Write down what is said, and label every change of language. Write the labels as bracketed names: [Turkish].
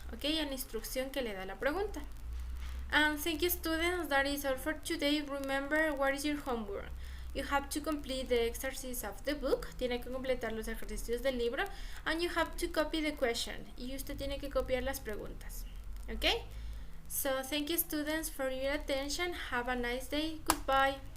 [Spanish] Okay, a la instrucción que le da la pregunta. [English] And thank you, students. That is all for today. Remember, what is your homework? You have to complete the exercises of the book. [Spanish] Tiene que completar los ejercicios del libro. [English] And you have to copy the question. [Spanish] Y usted tiene que copiar las preguntas. [English] Okay? So thank you, students, for your attention. Have a nice day. Goodbye.